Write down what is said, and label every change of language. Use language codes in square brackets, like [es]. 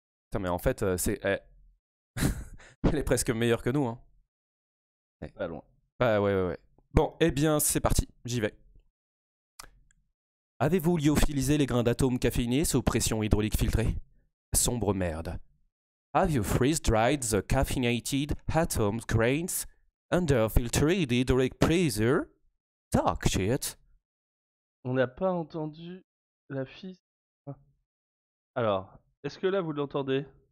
[fr] Putain, mais en fait, c'est... Elle est presque meilleure que nous, hein. Pas loin. Ah ouais. Bon, eh bien, c'est parti. J'y vais. Avez-vous lyophilisé les grains d'atomes caféinés sous pression hydraulique filtrée? Sombre merde. [en] Have you freeze-dried the caffeinated atom grains under filtered hydraulic pressure? Dark shit. [fr] On n'a pas entendu la fille. Alors, est-ce que là vous l'entendez?